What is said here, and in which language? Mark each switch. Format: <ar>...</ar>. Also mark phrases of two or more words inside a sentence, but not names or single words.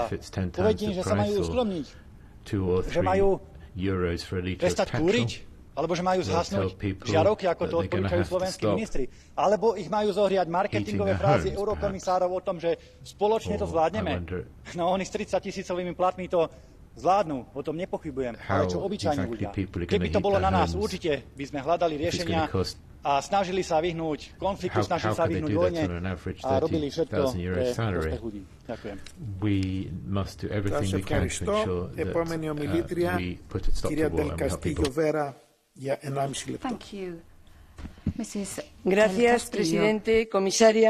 <sk>Povedím, že sa majú uskromniť, že majú prestať kúriť, alebo že majú zhasnúť žiarovky, ako to odporúčajú slovenskí ministri. Alebo ich majú zohriať marketingové frázy eurokomisárov o tom, že spoločne to zvládneme. No oni s 30 000 platmi to zvládnu, o tom nepochybujem. Ale čo obyčajní ľudia? Keby to bolo na nás, určite by sme hľadali riešenia a snažili sa vyhnúť konfliktu, snažili sa vyhnúť vojne a robili všetko pre prospech ľudí. Ďakujem.</sk> <el>Σας ευχαριστώ. Επόμενη ομιλήτρια, κυρία Del Castillo Vera, για 1,5 λεπτό.</el> <es>Gracias, presidente, comisaria.</es>